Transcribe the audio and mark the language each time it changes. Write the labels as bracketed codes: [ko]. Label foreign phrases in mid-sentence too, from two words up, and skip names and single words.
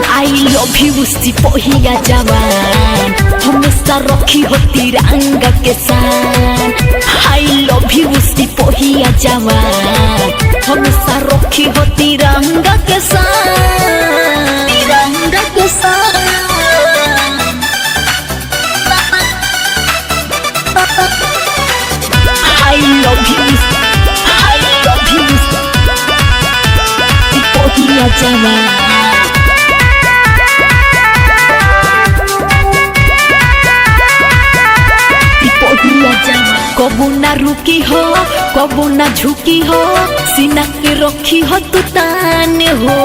[en] I love you [bho] सिपाहिया जवान, हमेशा रखी हो तिरंगा के शान। [en] I love you [bho] सिपाहिया जवान, हमेशा रखी हो तिरंगा के शान, तिरंगा के शान। [en] I love you, I love you, [bho] सिपाहिया जवान। सिपाहिया जवान कबू ना रुकी हो, कबू ना झुकी हो, सीना के रखी हो तू तान हो।